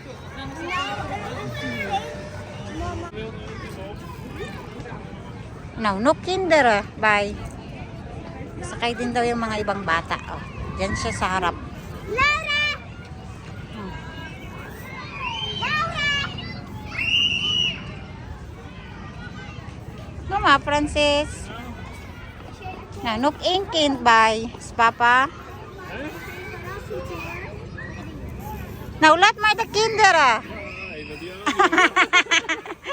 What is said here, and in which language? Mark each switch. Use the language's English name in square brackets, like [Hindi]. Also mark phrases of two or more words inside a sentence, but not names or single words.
[English] No, no kinder. Bye. [Filipino] Sakay din daw yung mga ibang bata. Diyan siya sa harap. Mama, Francis. [Dutch] Nou, nog één kind bij. Papa. Nou, laat maar de kinderen. Even die andere.